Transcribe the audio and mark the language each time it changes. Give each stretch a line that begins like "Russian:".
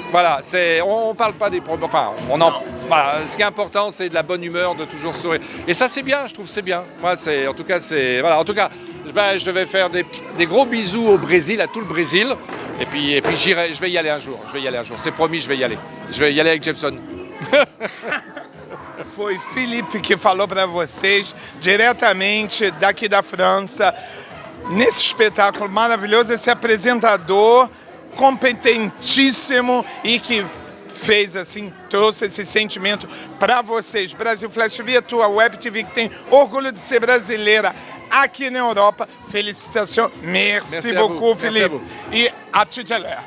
French: Voilà, on parle pas des problèmes. Enfin, voilà, ce qui est important, c'est de la bonne humeur, de toujours sourire. Et ça c'est bien, je trouve c'est bien. Moi, en tout cas, je vais faire des gros bisous au Brésil, à tout le Brésil. Et puis je vais y aller un jour. C'est promis, je vais y aller. Je vais y aller avec Jepson.
Portuguese: Foi Felipe que falou para vocês, diretamente daqui da França, nesse espetáculo maravilhoso, esse apresentador competentíssimo e que fez assim, trouxe esse sentimento para vocês. Brasil Flash TV, a tua Web TV que tem orgulho de ser brasileira aqui na Europa.
French: Félicitations, merci beaucoup Philippe. Et à tout à l'heure.